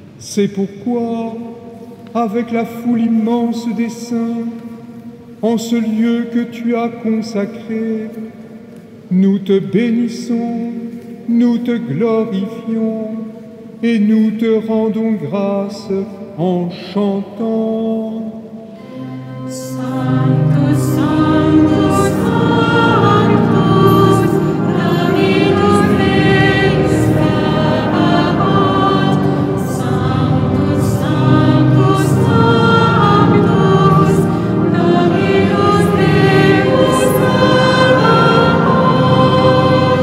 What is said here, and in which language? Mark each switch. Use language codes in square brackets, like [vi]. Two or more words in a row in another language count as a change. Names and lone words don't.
[fr] C'est pourquoi, avec la foule immense des saints, en ce lieu que tu as consacré, nous te bénissons, nous te glorifions et nous te rendons grâce en chantant. [la] Sanctus, Sanctus, Sanctus, Dominus Deus Sabaoth. Sanctus, Sanctus, Sanctus, Dominus Deus Sabaoth.